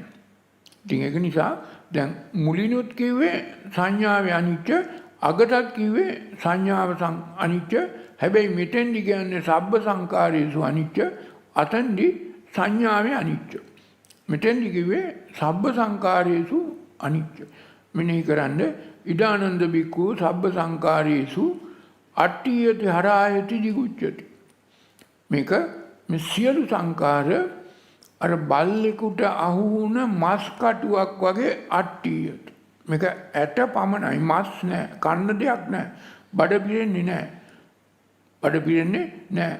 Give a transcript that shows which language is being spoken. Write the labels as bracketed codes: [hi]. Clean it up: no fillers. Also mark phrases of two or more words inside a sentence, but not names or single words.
[si] ඉතින් ඒක නිසා දැන් මුලිනුත් කිව්වේ සංඥාවේ අනිත්‍ය, අගටත් කිව්වේ සංඥාව අනිත්‍ය. හැබැයි මෙතෙන්දි කියන්නේ [pi] සබ්බ සංකාරේසු අනිත්‍ය, [si] අතෙන්දි සංඥාවේ අනිත්‍ය. මෙතෙන්දි කිව්වේ [pi] සබ්බ සංකාරේසු අනිත්‍ය. [si] මෙනෙහි කරන්න [pi] ඉදානන්ද බික්ඛු සබ්බ සංකාරේසු අට්ඨියති හරායති දිගුච්ඡති. [si] මේක මේ සියලු සංකාර අර බල්ලෙකුට අහු වුණ මස් කටුවක් වගේ අට්ඨියති. මේක ඇට පමණයි, මස් නැහැ, කන්න දෙයක් නැහැ, බඩ පිරෙන්නේ නැහැ. බඩ පිරෙන්නේ නැහැ.